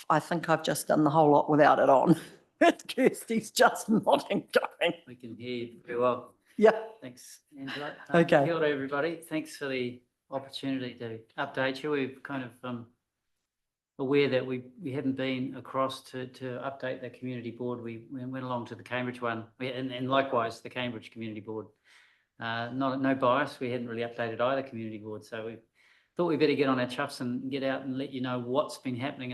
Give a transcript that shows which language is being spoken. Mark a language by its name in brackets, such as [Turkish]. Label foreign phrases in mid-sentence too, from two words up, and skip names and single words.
[English] I think I've just done the whole lot without it on. Kirsty's just nodding, going. We can hear you very well. Yeah. Thanks, Angela. Okay. [Māori] Kia ora, [English] everybody. Thanks for the opportunity to update you. We've kind of aware that we hadn't been across to update the community board. We went along to the Cambridge one, and likewise the Cambridge Community Board. No bias. We hadn't really updated either community board, so we thought we better get on our chuffs and get out and let you know what's been happening.